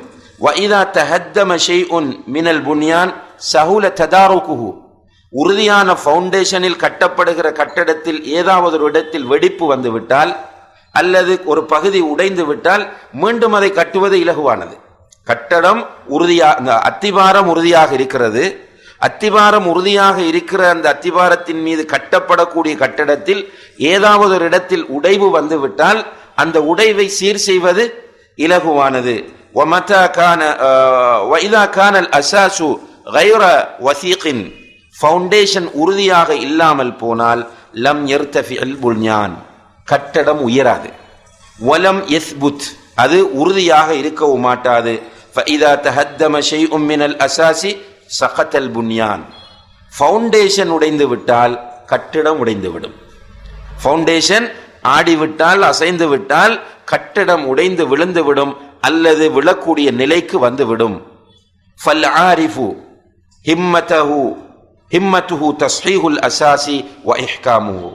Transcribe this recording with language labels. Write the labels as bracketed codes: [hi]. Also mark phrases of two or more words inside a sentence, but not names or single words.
[ar] وإذا تهدم شيء من البنيان سهل تداركه, [ta] உறுதியான ஃபவுண்டேஷனில் கட்டப்படுகிற கட்டடத்தில் ஏதாவது ஒரு இடத்தில் வெடிப்பு வந்து விட்டால் அல்லது ஒரு பகுதி உடைந்து விட்டால் மீண்டும் அதை கட்டுவது இலகுவானது. கட்டடம் உறுதியாக, அத்திவாரம் உறுதியாக இருக்கிறது. அத்திவாரம் உறுதியாக இருக்கிற அந்த அத்திவாரத்தின் மீது கட்டப்படக்கூடிய கட்டடத்தில் ஏதாவது ஒரு இடத்தில் உடைவு வந்து விட்டால் அந்த உடைவை சீர் செய்வது இலகுவானது. [ar] وَمَتَى كَانَ وَإِذَا كَانَ الْأَسَاسُ غَيْرَ وَثِيقٍ, [ta] ஃபவுண்டேஷன் உறுதியாக இல்லாமல் போனால் [ar] لم يرتفع البنيان, [ta] கட்டடம் உயராது. [ar] ولم يثبت, [ta] அது உறுதியாக இருக்கவும் மாட்டாது. [ar] فَإِذَا تَهَدَّمَ شَيْءٌ مِنَ الْأَسَاسِ سَقَطَ الْبُنْيَانُ, [ta] ஃபவுண்டேஷன் உடைந்து விட்டால் கட்டிடம் உடைந்து விடும். ஃபவுண்டேஷன் ஆடிவிட்டால், அசைந்து விட்டால் கட்டிடம் உடைந்து விழுந்து விடும், அல்லது விழக்கூடிய நிலைக்கு வந்துவிடும். [ar] فالعارف همته تصحيح الأساس وإحكامه.